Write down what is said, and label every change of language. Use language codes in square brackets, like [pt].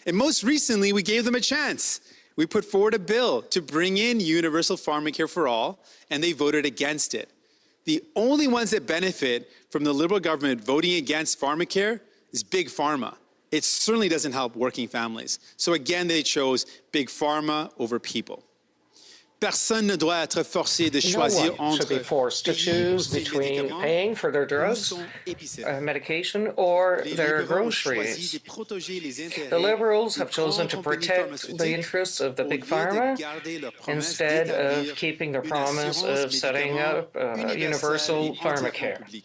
[en] And most recently, we gave them a chance. We put forward a bill to bring in universal pharmacare for all, and they voted against it. The only ones that benefit from the Liberal government voting against pharmacare is Big Pharma. It certainly doesn't help working families. So again, they chose Big Pharma over people. [fr] Personne ne doit être forcé de choisir [en] No one should be forced to choose between paying for their drugs, medication, or their groceries. The Liberals have chosen to protect the interests of the Big Pharma instead of keeping their promise of setting up universal pharmacare.